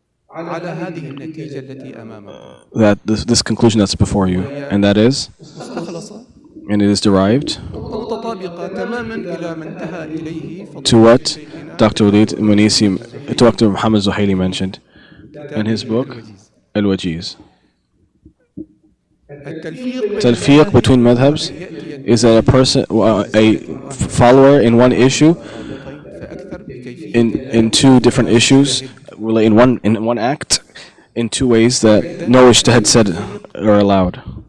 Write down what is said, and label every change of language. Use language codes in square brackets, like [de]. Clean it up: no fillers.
[ar] على هذه النتيجة التي أمامكم [en] that this conclusion that's before you, and that is, [ar] مستخلصة [en] and it is derived [ar] ومتطابقة تماما إلى ما انتهى إليه [en] to what Dr. Walid Munisi, Dr. Muhammad Zuhaili mentioned in his book Al-Wajiz. Talfiq between madhabs is that a person, a follower in one issue, in two different issues, in one act, in two ways that no ijtihad said are allowed.